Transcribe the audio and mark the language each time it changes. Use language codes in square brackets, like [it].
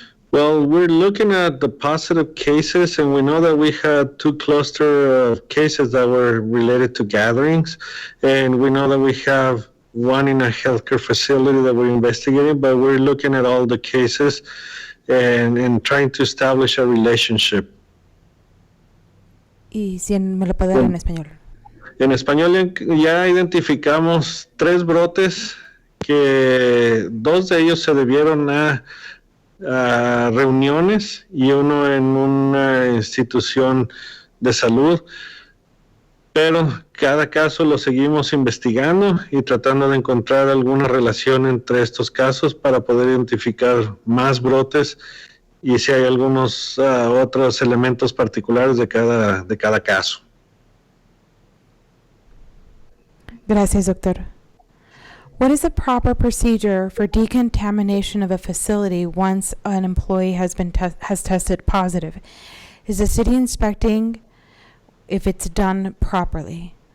[en] Well, we're looking at the positive cases, and we know that we had 2 cluster of cases that were related to gatherings, and we know that we have one in a healthcare facility that we're investigating, but we're looking at all the cases and trying to establish a relationship. [es] Y si me lo puede dar en español. En español ya identificamos 3 brotes que 2 de ellos se debieron a reuniones y uno en una institución de salud, pero cada caso lo seguimos investigando y tratando de encontrar alguna relación entre estos casos para poder identificar más brotes y si hay algunos otros elementos particulares de cada caso. Gracias, doctor. [en] What is the proper procedure for decontamination of a facility once an employee has tested positive? Is the city inspecting if it's done properly?